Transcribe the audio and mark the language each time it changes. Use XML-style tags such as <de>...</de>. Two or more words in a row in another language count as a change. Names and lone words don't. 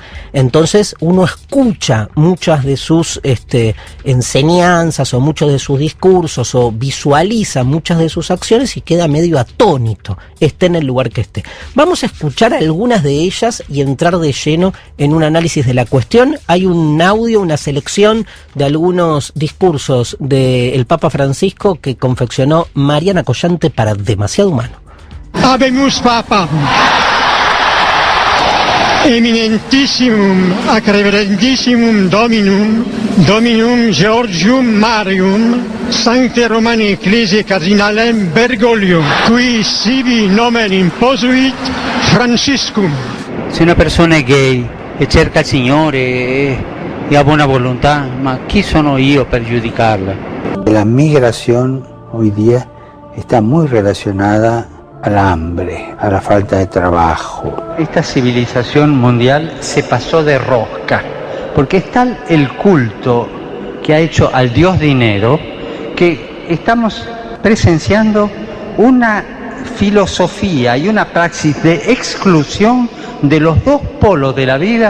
<es>Entonces uno escucha muchas de sus enseñanzas o muchos de sus discursos o visualiza muchas de sus acciones y queda medio atónito, esté en el lugar que esté. Vamos a escuchar algunas de ellas y entrar de lleno en un análisis de la cuestión. Hay un audio, una selección de algunos discursos del Papa Francisco que confeccionó Mariana Collante para Demasiado Humano.</es> <la>Habemus Papam, eminentissimum ac reverendissimum Dominum Georgium Marium, Sancte Romani Ecclesiae Cardinalem Bergoglium, qui sibi nomen imposuit Franciscum.</la> <it>Se una persona è gay e cerca il Signore e ha buona volontà, ma chi sono io per giudicarla?</it> <es>La migración hoy día está muy relacionada al hambre, a la falta de trabajo. Esta civilización mundial se pasó de rosca, porque es tal el culto que ha hecho al Dios dinero que estamos presenciando una filosofía y una praxis de exclusión de los dos polos de la vida.</es>